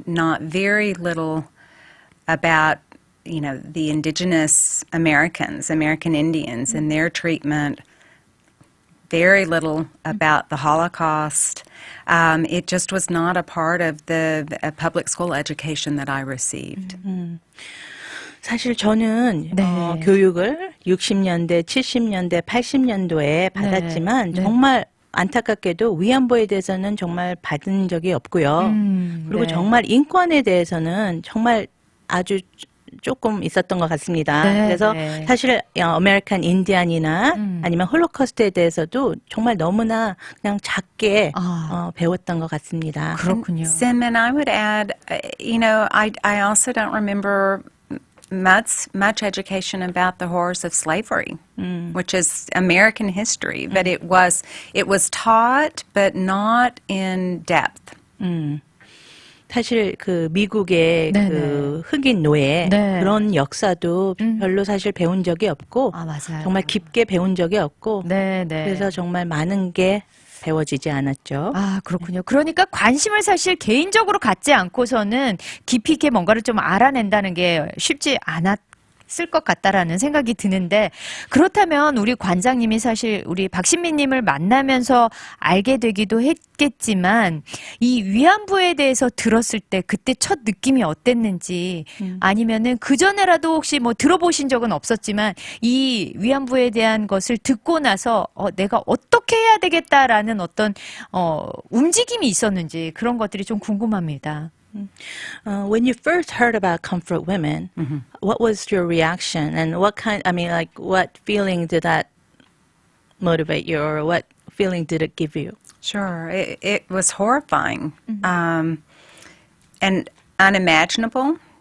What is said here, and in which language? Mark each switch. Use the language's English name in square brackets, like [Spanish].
[English] Not very little about the indigenous Americans, American Indians, and their treatment. Very little about the Holocaust. It just was not a part of the public school education that I received. [Korean] 사실 저는 네. 교육을 60년대, 70년대, 80년도에 받았지만 정말 안타깝게도 위안부에 대해서는 정말 받은 적이 없고요. 그리고 네. 정말 인권에 대해서는 정말 아주 조금 있었던 것 같습니다. 네, 그래서 네. 사실 아메리칸 인디안이나 아니면 홀로코스트에 대해서도 정말 너무나 그냥 작게 배웠던 것 같습니다. 그렇군요. [English] Sim, and I would add, I also don't remember much education about the horrors of slavery, which is American history, but it was taught, but not in depth. [Korean] 사실 그 미국의 네네. 그 흑인 노예 네. 그런 역사도 별로 사실 배운 적이 없고 맞아요. 정말 깊게 배운 적이 없고 네, 네. 그래서 정말 많은 게 배워지지 않았죠. 그렇군요. 그러니까 관심을 사실 개인적으로 갖지 않고서는 깊이 있게 뭔가를 좀 알아낸다는 게 쉽지 않았을 것 같다라는 생각이 드는데 그렇다면 우리 관장님이 사실 우리 박신미님을 만나면서 알게 되기도 했겠지만 이 위안부에 대해서 들었을 때 그때 첫 느낌이 어땠는지 아니면은 그 전에라도 혹시 뭐 들어보신 적은 없었지만 이 위안부에 대한 것을 듣고 나서 내가 어떻게 해야 되겠다라는 어떤 움직임이 있었는지 그런 것들이 좀 궁금합니다. [English] When you first heard about comfort women, what was your reaction and what feeling did that motivate you or what feeling did it give you? Sure, it was horrifying and unimaginable.